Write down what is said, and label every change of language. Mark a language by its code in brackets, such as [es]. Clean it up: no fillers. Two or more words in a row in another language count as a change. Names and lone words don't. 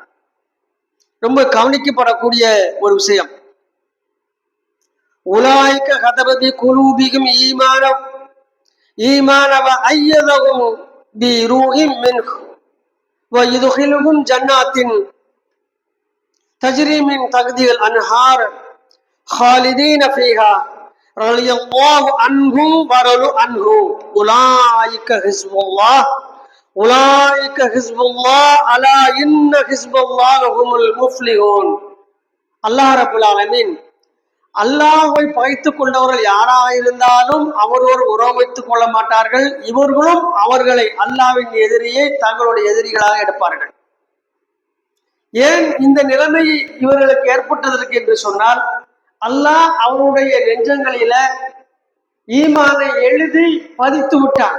[ta] ரொம்ப கவனிக்கப்படக்கூடிய ஒரு விஷயம். [ar] أولئك كتب في قلوبهم الإيمان وأيدهم بروح منه ويدخلهم جنات تجري من تحتها الأنهار خالدين فيها رضي الله عنهم ورضوا عنه أولئك حزب الله ألا إن حزب الله هم المفلحون. الله رب العالمين [ta] அல்லாஹ்வை பகைத்துக் கொண்டவர்கள் யாராக இருந்தாலும் அவரோடு உறவு வைத்துக் கொள்ள மாட்டார்கள். இவர்களும் அவர்களை அல்லாஹ்வின் எதிரியை தங்களுடைய எதிரிகளாக எடுப்பார்கள். ஏன் இந்த நிலைமை இவர்களுக்கு ஏற்பட்டதற்கு என்று சொன்னால், அல்லாஹ் அவருடைய நெஞ்சங்களில ஈமானை எழுதி பதித்து விட்டான்.